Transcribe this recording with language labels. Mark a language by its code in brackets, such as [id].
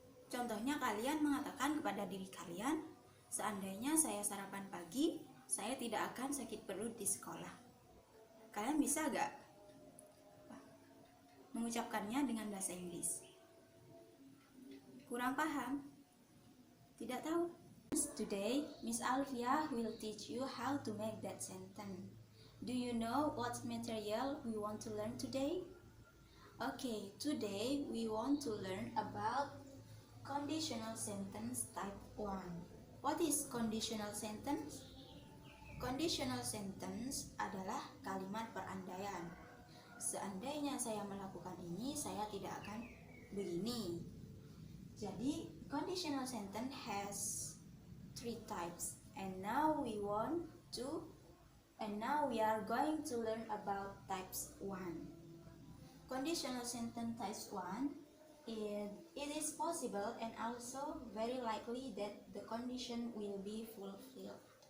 [id] Contohnya kalian mengatakan kepada diri kalian, seandainya saya sarapan pagi, saya tidak akan sakit perut di sekolah. Kalian bisa gak mengucapkannya dengan bahasa Inggris? Kurang paham? Tidak tahu? [en] Today, Miss Alfia will teach you how to make that sentence. Do you know what material we want to learn today? Today we want to learn about conditional sentence type 1. What is conditional sentence? [id] Conditional sentence adalah kalimat perandaian. Seandainya saya melakukan ini, saya tidak akan begini. [en] Jadi, conditional sentence has 3 types, and now we are going to learn about types 1. Conditional sentence types 1, it is possible and also very likely that the condition will be fulfilled.